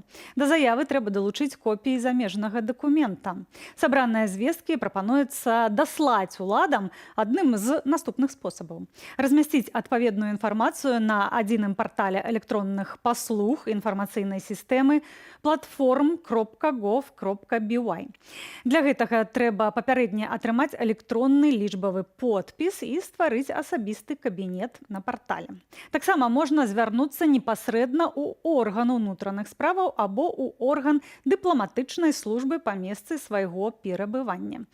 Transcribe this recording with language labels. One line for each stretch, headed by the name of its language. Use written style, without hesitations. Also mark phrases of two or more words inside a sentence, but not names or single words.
Belarusian: Да заявы трэба далучыць копіі замежнага дакумента. Сабраныя звесткі прапануецца даслаць уладам адным з наступных спосабаў. Размясціць адпаведную інфармацыю на адзіным партале электронных паслуг інфармацыйнай сістэмы platform.gov.by. Для гэтага трэба папярэдне атрымаць электронны лічбавы подпіс і стварыць асабісты кабінет на партале. Таксама можна звярнуцца непасрэдна ў орган унутраных справаў або ў орган дыпламатычнай службы па месцы свайго перабывання.